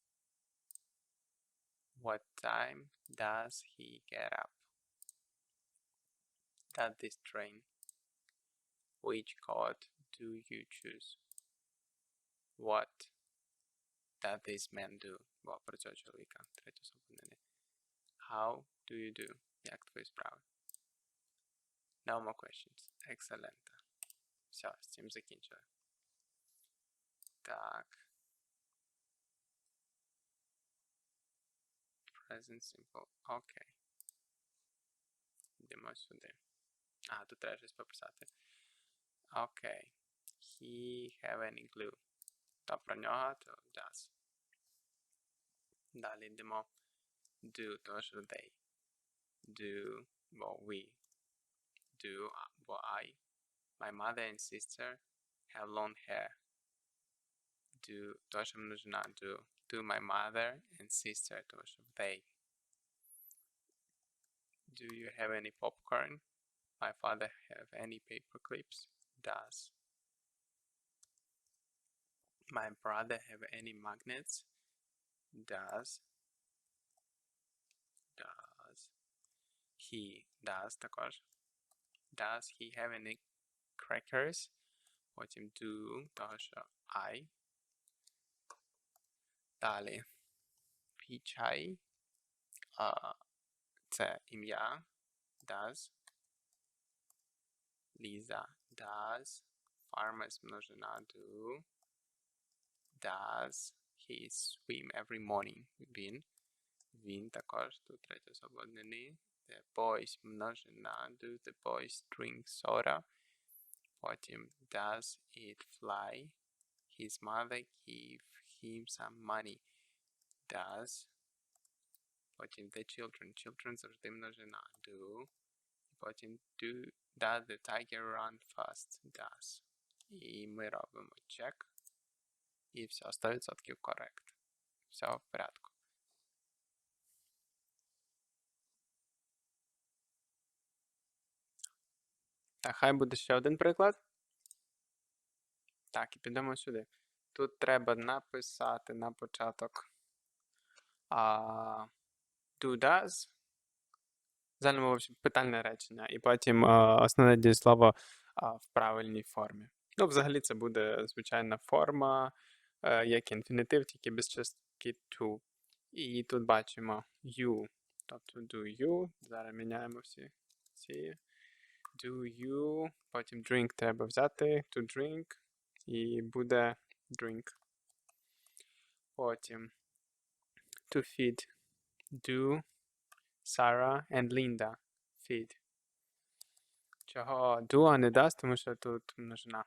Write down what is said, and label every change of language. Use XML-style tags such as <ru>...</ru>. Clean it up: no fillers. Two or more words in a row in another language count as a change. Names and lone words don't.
<en>What time does he get up? Does this train? Which card do you choose? What does this man do?</en> <uk>Бо про цього чоловіка. Третя особа однини.</uk> <en>How do you do?</en> <uk>Як твої справи?</uk> <en>No more questions. Excellent.</en> <uk>Все, з цим закінчили. Так.</uk> <en>Present simple.</en> <uk>Окей. Йдемо сюди. Тут треба щось пописати. Окей.</uk> <en>He have any glue.</en> <uk>То про нього, то does. Далі йдемо. Do, то що they. Do, бо we. Do, бо I.</uk> <en>My mother and sister have long hair.</en> <uk>Do, то що множина.</uk> <en>Do my mother and sister,</en> <uk>то що they.</uk> <en>Do you have any popcorn? My father have any paper clips? Does. My brother have any magnets? Does. He does також. Does he have any crackers?</en> <uk>Потім do, того що I. Далі. Пічай. Це ім'я. Does. Ліза.</uk> <en>Does. Farmers множина do. Does he swim every morning?</en> <uk>Він також. Тут третя особа однини.</uk> <en>The boys множина do. The boys drink soda. Потім does it fly? His mother give him some money. Does. Потім the children. Children</en> <uk>завжди множина</uk> <en>do. Потім does the tiger run fast? Does.</en> <uk>І ми робимо check. І все, 100% корект. Все в порядку. Так, хай буде ще один приклад. Так, і підемо сюди. Тут треба написати на початок do, does. Загальному питальне речення. І потім основне дієслово в правильній формі. Ну, взагалі це буде звичайна форма, як інфінітив, тільки без частки to. І тут бачимо you, тобто</uk> <en>do you.</en> <uk>Зараз міняємо всі ці.</uk> <en>Do you,</en> <uk>потім drink треба взяти,</uk> <en>to drink,</en> <uk>і буде drink.</uk> <en>Потім to feed, do Sarah and Linda feed.</en> <uk>Чого do, а не does, тому що тут множина.</uk>